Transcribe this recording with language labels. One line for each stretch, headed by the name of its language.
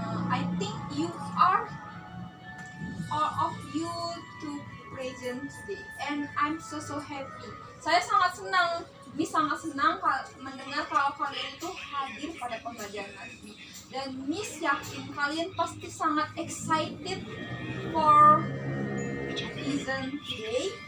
English: I think you are all of you to present today, and I'm so happy.
Indonesian: Saya sangat senang, Miss sangat senang mendengar kalau kalian itu hadir pada pembelajaran hari ini. Dan Miss yakin kalian pasti sangat
English: excited for listen today.